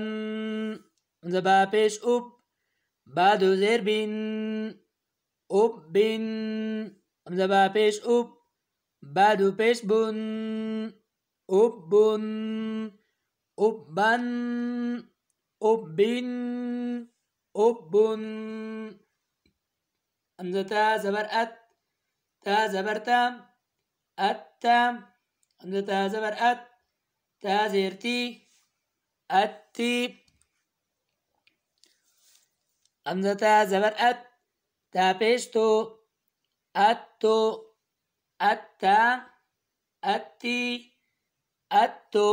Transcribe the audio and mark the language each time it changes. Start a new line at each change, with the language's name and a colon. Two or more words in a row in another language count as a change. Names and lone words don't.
Urdu: ہمزہ با پیش اُب، با دو زیر بِن، اُب بِن. ہمزہ با پیش اُب، با دو پیش بُن، اُب بُن، اُب بن، اُب بِن، اُب بُن. ہمزہ تا زبر اَت، تا زبر تا، اَتّا. ہمزہ تا زبر اَت، تا زیر تی، اَتّی. ہمزہ تا زبر اَت، تا پیش تو، اَتّو، اَتّا، اَتّی، اَتّو.